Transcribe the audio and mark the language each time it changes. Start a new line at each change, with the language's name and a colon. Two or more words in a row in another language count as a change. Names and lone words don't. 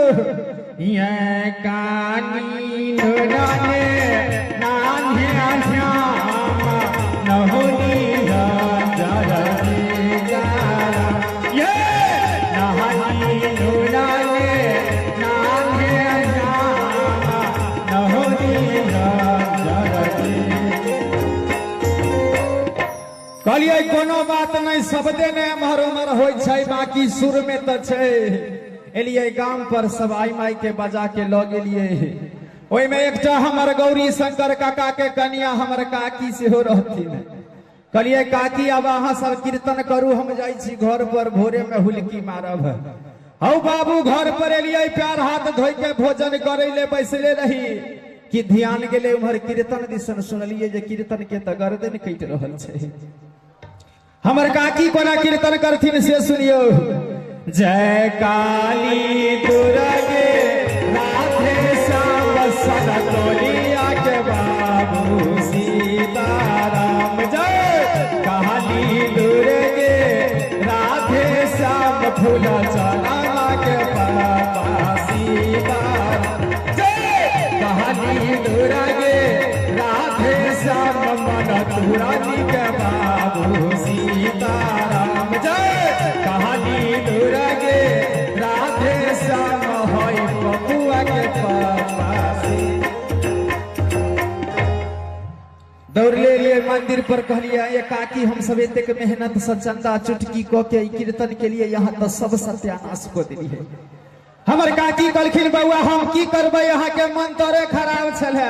Maithili: ये कानी नाने नाने श्याम नहोनी राजा ये नहानी नाने नाने श्याम नहोनी राजा। कहलिए कोनो बात नहीं सबदे ने एम्हर उम्हर होय छै बाकी सुर में तो छै। एलिए गांव पर सब आई माई के बजा के ल गेलिए। ओई में एकटा हमर गौरी शंकर काका के कनिया हमर काकी से हो रहथिन। कहलिए काकी अब अहाँ सब कीर्तन करू हम जाई छी घर पर भोरे में हुलकी मारब। हौ बाबू घर पर एलिए प्यार हाथ धोई के भोजन करे ले बैसले रही कि ध्यान गेले उम्हर कीर्तन दिसन सुनलिए जे कीर्तन के त गर्दन कटि रहल छै। हमर काकी कोना कीर्तन करथिन से सुनियो। जय काली दुर्गे राधे श्याम सनतोलिया के बाबू सीताराम। जय काली दुर्गे राधे श्याम फूल चना के बाबा सीताराम। जय काली दुर्गे राधे श्याम मन तुरानी के बाबू सीताराम। जय काली दुर्गे राधे श्याम होई बबुआ के पापा। दौड़ ले मंदिर पर कहलिए ये काकी हम सब एतेक मेहनत से चंदा चुटकी क के कीर्तन के लिए यहाँ तो सब सत्यानाश को दिलिए। हमर काकी कहलखिन बउआ हम की करबै यहाँ के मंत्र खराब छले।